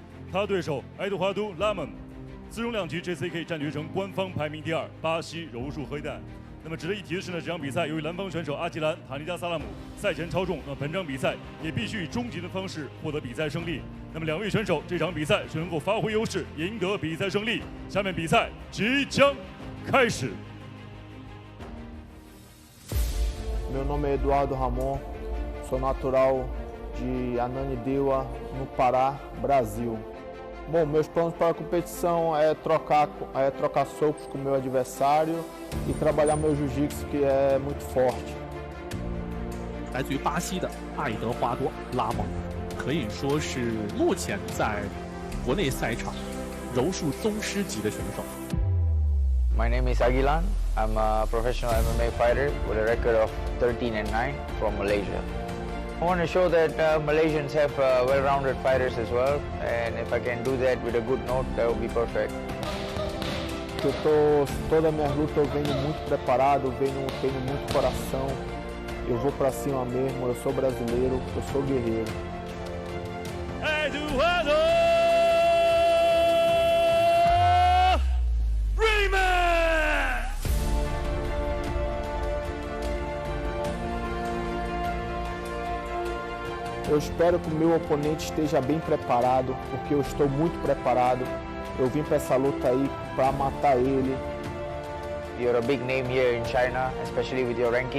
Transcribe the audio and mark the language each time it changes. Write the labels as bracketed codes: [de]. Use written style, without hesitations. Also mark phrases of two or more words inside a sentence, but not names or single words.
[zh] 他的对手Eduardo Ramon， 自重量级 JCK 战决成官方排名第2，巴西柔术黑带。那么值得一提的是呢，这场比赛由于蓝方选手阿吉兰Thanigasalam赛前超重，那么本场比赛也必须以终极的方式获得比赛胜利。那么两位选手这场比赛是能够发挥优势，赢得比赛胜利。下面比赛即将开始。 [pt] Meu nome é Eduardo Ramon, sou natural de Ananindeua, no Pará, Brasil. Bom, meus planos para a competição é trocar socos com o meu adversário e trabalhar meu jiu-jitsu, que é muito forte. [zh] 来自于巴西的爱德华多·拉蒙，可以说是目前在国内赛场柔术宗师级的选手。 [en] My name is Agilan. I'm a professional MMA fighter with a record of 13-9 from Malaysia. I want to show that Malaysians have well-rounded fighters as well, and if I can do that with a good note, that would be perfect. [pt] Toda a minha luta eu venho muito preparado, tenho muito coração, eu vou pra cima mesmo, eu sou brasileiro, eu sou guerreiro. Eduardo! Eu espero que o meu oponente esteja bem preparado, porque eu estou muito preparado. Eu vim para essa luta aí para matar ele. [en] You're a big name here in China, especially with your ranking.